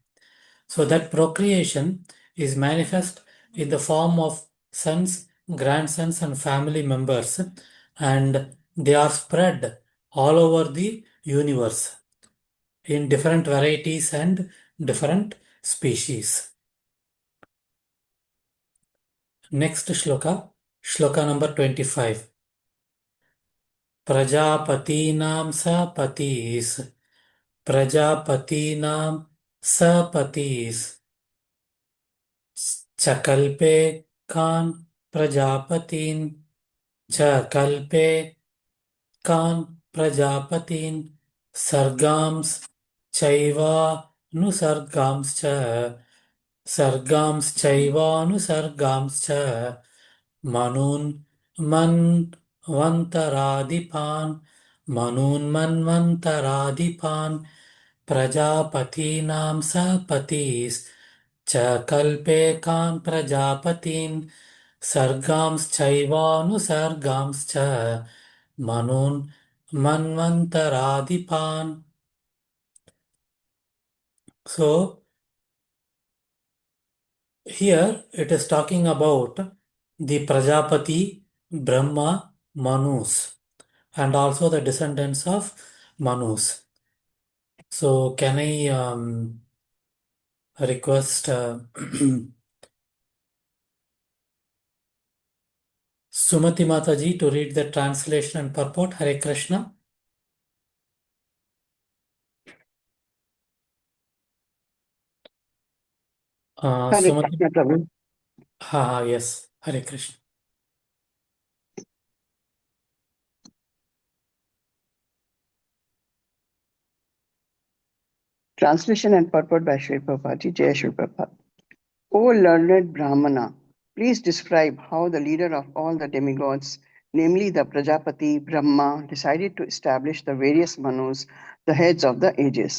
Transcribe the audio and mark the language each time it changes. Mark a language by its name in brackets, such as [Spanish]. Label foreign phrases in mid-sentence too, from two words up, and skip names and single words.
[English] So that procreation is manifest in the form of sons, grandsons, and family members, and they are spread all over the universe in different varieties and different species. Next shloka. Shloka number 25. [Sanskrit] Prajapatinam sapatis. Prajapatinam sapatis. Chakalpe kan prajapatin. Chakalpe kan prajapatin. Sargams chaiva nusargams cha. Sargams chaiva nusargams cha. Manun manvantaradipan. Manun manvantaradipan. Prajapatinam sapatis. Cha kalpe kan prajapatin. Sargams chaivanu sargams cha. Manun manvantaradipan. [English] So, here it is talking about the Prajapati, Brahma, Manus, and also the descendants of Manus. So, can I request Sumati Mataji to read the translation and purport? Hare Krishna. Hare Sumati, Krishna, Prabhu. yes, Hare Krishna. Translation and purport by Sri Prabhupada. Jai Sri Prabhupada. O learned Brahmana, please describe how the leader of all the demigods, namely the Prajapati, Brahma, decided to establish the various Manus, the heads of the ages.